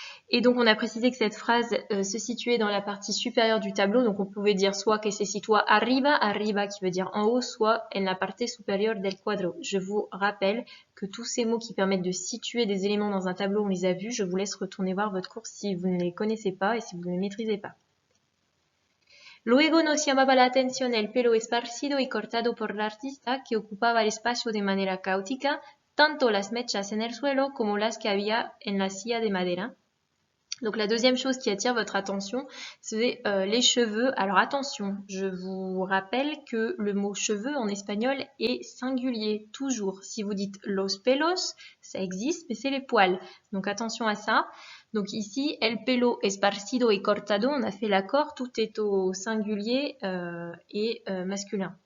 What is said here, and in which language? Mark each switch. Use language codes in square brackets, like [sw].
[fr] Et donc on a précisé que cette phrase se situait dans la partie supérieure du tableau, donc on pouvait dire soit que se situa arriba, arriba qui veut dire en haut, soit en la parte supérieure del cuadro. Je vous rappelle que tous ces mots qui permettent de situer des éléments dans un tableau, on les a vus. Je vous laisse retourner voir votre cours si vous ne les connaissez pas et si vous ne les maîtrisez pas. [es] Luego nos llamaba la atención el pelo esparcido y cortado por la artista que ocupaba el espacio de manera caótica, tanto las mechas en el suelo como las que había en la silla de madera. [fr] Donc la deuxième chose qui attire votre attention, c'est les cheveux. Alors attention, je vous rappelle que le mot cheveux en espagnol est singulier, toujours. Si vous dites los pelos, ça existe, mais c'est les poils. Donc attention à ça. Donc ici, el pelo esparcido y cortado, on a fait l'accord, tout est au singulier et masculin.